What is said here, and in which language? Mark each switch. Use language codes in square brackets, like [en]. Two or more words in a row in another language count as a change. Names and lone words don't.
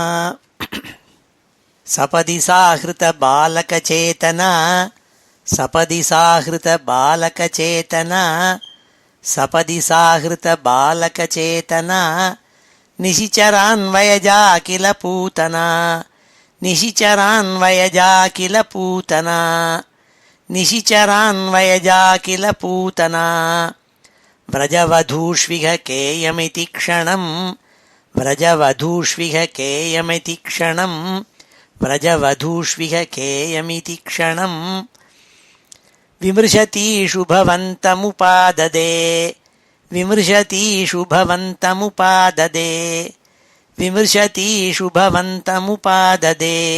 [sa] सपदि साहृत बालकचेतना, सपदि साहृत बालकचेतना, सपदि साहृत बालकचेतना, निशिचरान्वयजा किल पूतना, निशिचरान्वयजा किल पूतना, निशिचरान्वयजा किल पूतना. व्रजवधूष्विह केयमिति क्षणं, व्रजवधूष्विह केयमिति क्षणं, व्रजवधूष्विह केयमिति क्षणं. विमृशतीषु भवन्तमुपाददे, विमृशतीषु भवन्तमुपाददे, विमृशतीषु भवन्तमुपाददे.